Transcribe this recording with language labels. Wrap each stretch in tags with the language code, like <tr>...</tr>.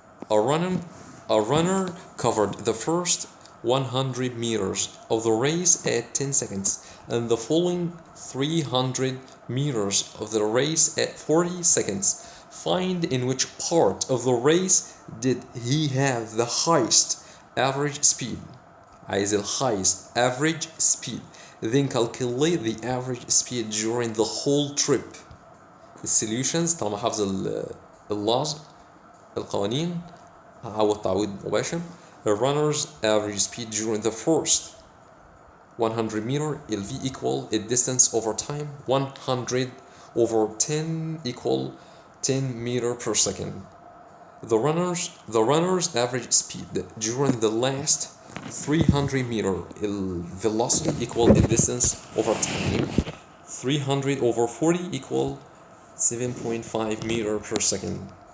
<en>A runner covered the first 100 meters of the race at 10 seconds and the following 300 meters of the race at 40 seconds. Find in which part of the race did he have the highest average speed. عايز ال highest average speed. Then calculate the average speed during the whole trip.</en> <ar>The solutions طالما حافظ laws القوانين هعوض تعويض مباشر.</ar> <en>A runner's average speed during the first 100 meter ال v equal a distance over time 100 over 10 equal 10 meter per second. The runner's average speed during the last 300 meter velocity equal a distance over time 300 over 40 equal 7.5 meter per second.</en>